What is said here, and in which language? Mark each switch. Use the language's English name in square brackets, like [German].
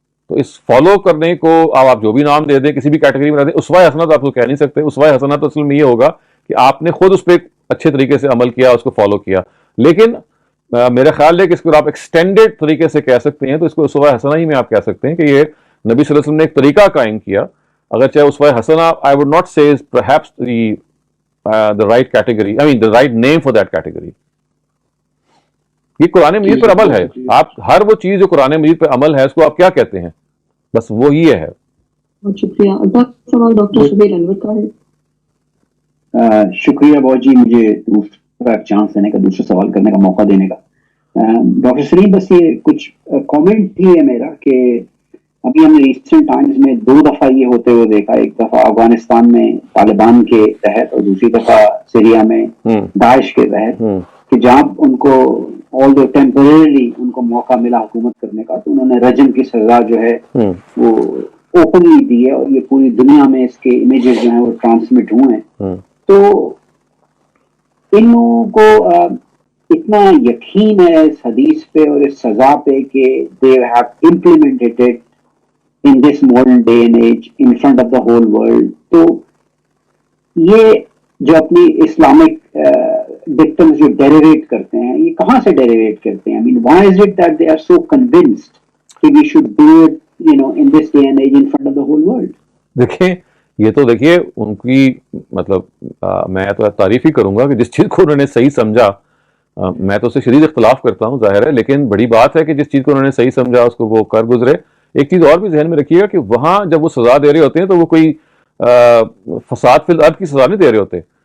[Urdu] تو اس فالو کرنے کو آپ جو بھی نام دے دیں، کسی بھی کیٹیگری میں رہ دیں، اسوہ حسنہ تو آپ کو کہہ نہیں سکتے. اسوہ حسنہ تو اصل میں یہ ہوگا کہ آپ نے خود اس پہ اچھے طریقے سے عمل کیا، اس کو فالو کیا. لیکن میرا خیال ہے کہ اس کو آپ ایکسٹینڈڈ طریقے سے کہہ سکتے ہیں، تو اس کو اسوہ حسنہ ہی میں آپ کہہ سکتے ہیں کہ یہ نبی صلی اللہ علیہ وسلم نے ایک طریقہ قائم کیا. اگرچہ اسوہ حسنہ [English] I would not say is perhaps the right category, I mean the right name for that category. [Urdu] یہ قرآن مجید پر عمل ہے. آپ ہر وہ چیز جو قرآن مجید پر عمل ہے اس کو آپ کیا کہتے ہیں؟ بس وہی ہے. بہت شکریہ. اگلا سوال ڈاکٹر شبیر انور کا ہے. شکریہ بہت جی، مجھے دوسرا چانس دینے کا، دوسرا سوال کرنے کا موقع دینے کا. ڈاکٹر سلیم بس یہ کچھ کامنٹ ہی ہے میرا کہ ابھی ہم نے ریسنٹ ٹائمز میں 2 دفعہ یہ ہوتے ہوئے دیکھا، ایک دفعہ افغانستان میں طالبان کے تحت اور دوسری دفعہ سیریا میں داعش کے تحت، کہ جہاں ان کو [English] although temporarily [Urdu] ان کو موقع ملا حکومت کرنے کا تو انہوں نے رجم کی سزا جو ہے وہ اوپنلی دی ہے، اور یہ پوری دنیا میں اس کے امیجز جو ہیں وہ ٹرانسمٹ ہوئے ہیں. تو ان لوگوں کو اتنا یقین ہے اس حدیث پہ اور اس سزا پہ کہ [English] they have implemented it in this modern day and age in front of the whole world. [Urdu] تو یہ جو اپنی اسلامک [English] victims [Urdu] جو ڈیریویٹ کرتے ہیں, یہ کہاں سے ڈیریویٹ کرتے ہیں؟ [English] I mean, why is it that they are so convinced that we should do it, you know, in this day and age in front of the whole world? [Urdu] دیکھیں یہ تو دیکھیے ان کی مطلب میں تو تعریف ہی کروں گا کہ جس چیز کو انہوں نے صحیح سمجھا, میں تو اس سے شدید اختلاف کرتا ہوں ظاہر ہے, لیکن بڑی بات ہے کہ جس چیز کو انہوں نے صحیح سمجھا اس کو وہ کر گزرے. ایک چیز اور بھی ذہن میں رکھیے گا کہ وہاں جب وہ سزا دے رہے ہوتے ہیں تو وہ کوئی فساد فی الارض کی سزا نہیں دے رہے ہوتے.